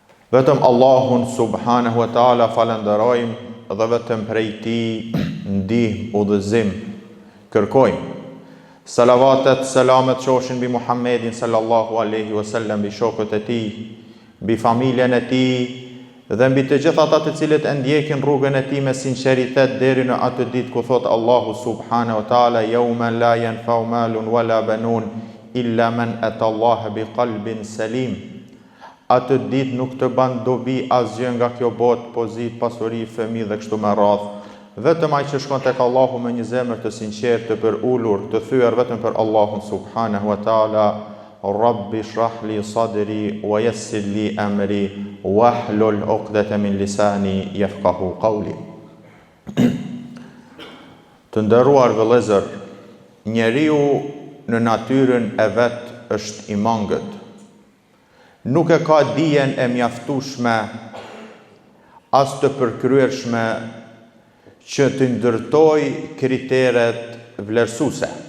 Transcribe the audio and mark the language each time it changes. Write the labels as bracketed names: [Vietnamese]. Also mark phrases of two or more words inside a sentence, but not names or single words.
[Albanian] Vetëm Allahun [Arabic] سبحانه و تعالى [Albanian] falenderojmë dhe vetëm prej tij ndihmë udhëzim kërkojmë. Salavatet, selamet qoshin mbi Muhammedin [Arabic] صلى الله عليه وسلم, [Albanian] mbi shokët e tij, mbi familjen e tij dhe mbi të gjithë ata të cilët e ndjekin rrugën e tij me sinqeritet deri në atë ditë ku thot Allahu [Arabic] سبحانه و تعالى: "يوم لا ينفع مال ولا بنون إلا من أتى الله بقلب سليم." [Albanian] Atë ditë nuk të ban dobi asgjë nga kjo botë, pozit, pasuri, fëmijë dhe kështu me radhë. Vetëm ai që shkon tek Allahu me një zemër të sinqertë, të përulur, të thyer vetëm për Allahun [Arabic] سبحانه و تعالى: "رب اشرح لي صدري و يسر لي أمري واحلل عقدة من لساني يفقهوا قولي." [Albanian] Të nderuar vëllezër, njeriu në natyrën e vet është i mangët. Nuk e ka dijen e mjaftueshme as të përkryershme që të ndërtoj kriteret vlerësuese.